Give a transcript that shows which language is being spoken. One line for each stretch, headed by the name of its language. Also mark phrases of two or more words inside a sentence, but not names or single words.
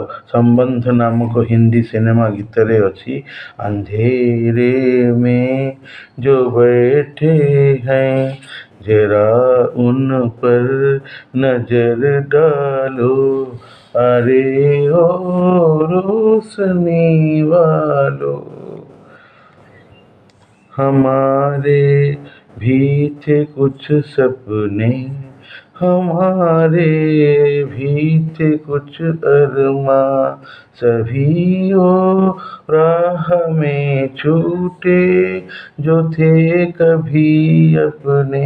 Odia: ସମ୍ବନ୍ଧ ନାମକ ହିନ୍ଦୀ ସିନେମା ଗୀତରେ ଅଛି,
Hindi: अंधेरे में जो बैठे हैं ज़रा उन पर नज़र डालो, अरे ओ रोशनी वालो। हमारे भी थे कुछ सपने, हमारे भी थे कुछ अरमां, सभी वो राह में छूटे जो थे कभी अपने।